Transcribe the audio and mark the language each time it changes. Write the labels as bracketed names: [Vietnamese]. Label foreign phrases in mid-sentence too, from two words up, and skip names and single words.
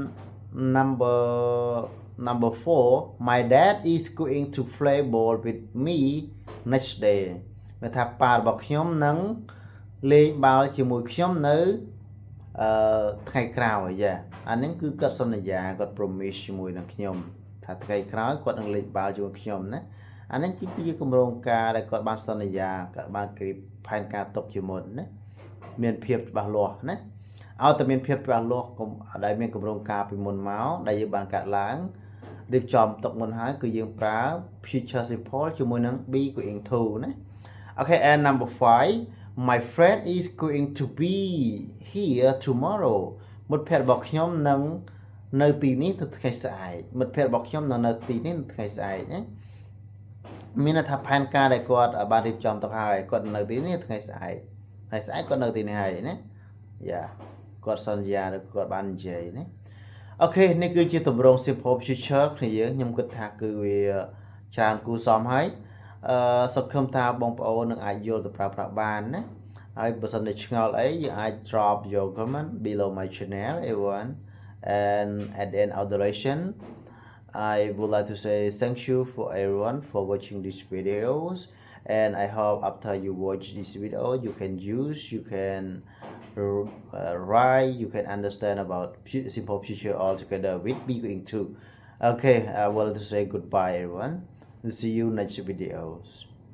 [English] number 4 my dad is going to play ball with me next day [Khmer] មានថាប៉ារបស់ខ្ញុំនឹងលេងបាល់ជាមួយខ្ញុំនៅថ្ងៃក្រោយយ៉ាអានេះគឺគាត់សន្យាគាត់ promise ជាមួយនឹងខ្ញុំថាថ្ងៃក្រោយគាត់នឹងលេងបាល់ជាមួយខ្ញុំណាអានេះជាគម្រោងការដែលគាត់បានសន្យាគាត់បានគ្រីបផែនការទុកជាមុនណាមានភាព ច្បាស់លាស់ណាឲ្យតែមានភាពច្បាស់លាស់ដែលមានគម្រោងការពីមុនមកដែលយើងបានកាត់ឡើងរៀបចំទុកមុនហើយគឺយើងប្រើ [English] future simple [Khmer] ជាមួយនឹង [English] be going to [Khmer] ណាអូខេ [English] and number 5 my friend is going to be here tomorrow [Khmer] មិត្តភ័ក្តិរបស់ខ្ញុំនឹងនៅទីនេះទៅថ្ងៃស្អែកមិត្តភ័ក្តិរបស់ខ្ញុំនឹងនៅទីនេះថ្ងៃស្អែកណាមានន័យថាផែនការដែលគាត់បានរៀបចំទុកហើយគាត់នៅទីនេះថ្ងៃស្អែ កគាត់នៅទីនេះហើយណាយ៉ាគាត់សន្យាឬគាត់បាននិយាយណាអូខេនេះគឺជាទម្រង់ [English] simple future [Khmer] គ្នាខ្ញុំគិតថាគឺ វាច្រើនគួរសមហើយសង្ឃឹមថាបងប្អូននឹងអាចយល់ទៅប្រើប្រាស់បានណាហើយបើ សិនជាឆ្ងល់អីយើងអាច [English] drop your comment below my channel everyone and at the end of the lesson I would like to say thank you for everyone for watching these videos and I hope after you watch this video you can write you can understand about simple future altogether with be going to okay I would like to say goodbye everyone see you next videos